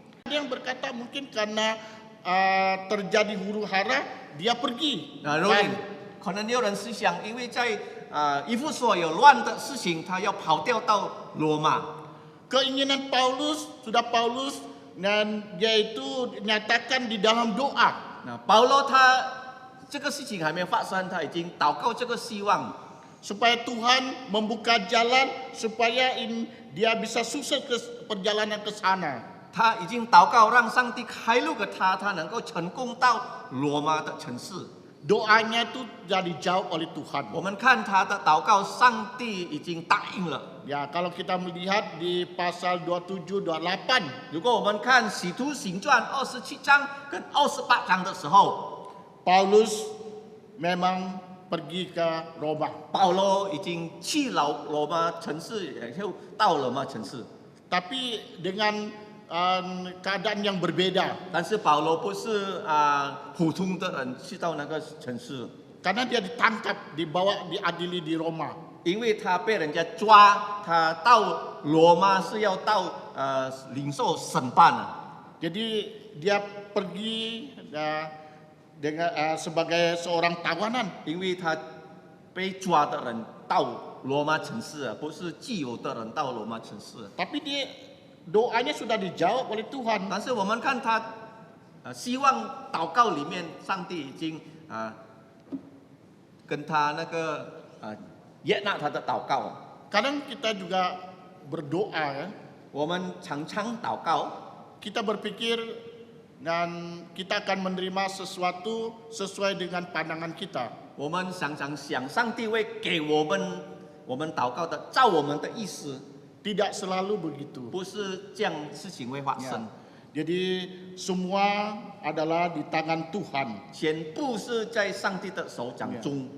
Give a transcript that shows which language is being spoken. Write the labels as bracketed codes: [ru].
[id] Ada yang berkata mungkin karena terjadi huru hara, dia pergi. [zh] 那可能有人是想，因为在以弗所有乱的事情，他要跑掉到罗马。 [id] Keinginan Paulus, sudah Paulus, dan dia itu nyatakan di dalam doa. [zh] 那保罗他这个事情还没发生，他已经祷告这个希望， [id] Supaya Tuhan membuka jalan, supaya dia bisa sukses ke perjalanan ke sana. [zh] 他已经祷告让上帝开路给他，他能够成功到罗马的城市。 [id] Doanya itu sudah dijawab oleh Tuhan. [zh] 我们看他的祷告，上帝已经答应了。 [id] Ya, kalau kita melihat di pasal 27, 28, [zh] 如果我们看《使徒行传》27章跟28章的时候， [id] Paulus memang pergi ke Roma. [zh] 保罗已经去了罗马城市，然后到罗马城市。 [id] Tapi dengan keadaan yang berbeda. [zh] 但是保罗不是普通的人去到那个城市， [id] Karena dia ditangkap, dibawa, diadili di Roma. [zh] 因为他被人家抓，他到罗马是要到领受审判的。 [id] Jadi dia pergi dengan sebagai seorang tawanan. [zh] 因为他被抓的人到罗马城市啊，不是自由的人到罗马城市。 [id] Tapi dia doanya sudah dijawab oleh Tuhan. [zh] 但是我们看他，希望祷告里面，上帝已经跟他那个悦纳他的祷告。 [id] Kadang kita juga berdoa ya. [zh] 我们常常祷告， [id] Kita berpikir dan kita akan menerima sesuatu sesuai dengan pandangan kita. [zh] 我们常常想上帝会给我们祷告的，照我们的意思， [id] Tidak selalu begitu. [zh] 不是这样事情会发生。 [id] Jadi semua adalah di tangan Tuhan. [zh] 全部是在上帝的手掌中。